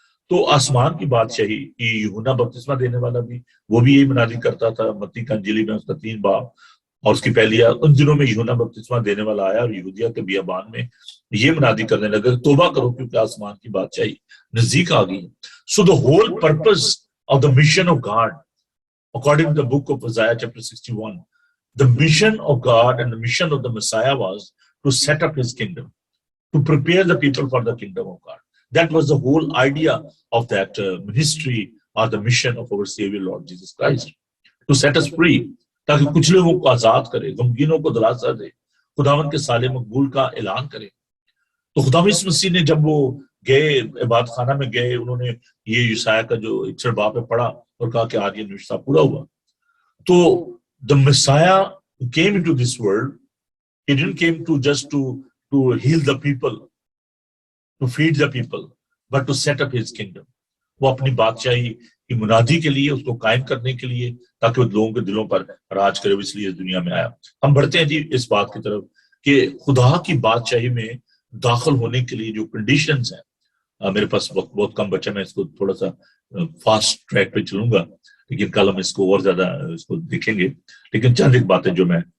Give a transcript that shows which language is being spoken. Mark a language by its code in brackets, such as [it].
[ur] تو آسمان کی بادشاہی کی یوحنا بپتسمہ دینے والا بھی وہ بھی یہی منادی کرتا تھا. متی کا انجیلی میں اس کا 3 باب اور اس کی پہلی ان دنوں میں یوحنا بپتسمہ دینے والا آیا اور یہودیہ کے بیابان میں یہ منادی کرنے لگا کہ توبہ کرو کیونکہ آسمان کی بادشاہی نزدیک آ گئی. [en] So the whole purpose of the mission of God, according to the book of Isaiah chapter 61, the mission of God and the mission of the Messiah was to set up his kingdom, to prepare the people for the kingdom of God. That was the whole idea of that ministry or the mission of our Savior Lord Jesus Christ, to set us free, [ur] تاکہ کچھ لوگوں کو آزاد کرے، غمگینوں کو دلاسا دے، خداوند کے سال مقبول کا اعلان کرے. تو خداوند مسیح نے جب وہ گئے عبادت خانہ میں گئے، انہوں نے یہ یسایہ کا جو 61 باب میں پڑھا اور کہا کہ آج یہ نوشتہ پورا ہوا. [en] تو the Messiah came into this world. He didn't came to just to heal the people, to feed the people, but to set up his kingdom. [ur] وہ اپنی بادشاہی کی منادی کے لیے، اس کو قائم کرنے کے لیے، تاکہ وہ لوگوں کے دلوں پر راج کرے. اس لیے اس دنیا میں آیا. ہم بڑھتے ہیں جی اس بات کی طرف کہ خدا کی بادشاہی میں داخل ہونے کے لیے جو کنڈیشنز ہیں. میرے پاس وقت بہت کم بچا، میں اس کو تھوڑا سا فاسٹ ٹریک پہ چلوں گا، لیکن کل ہم اس کو اور زیادہ اس کو دیکھیں گے. لیکن چند ایک باتیں جو میں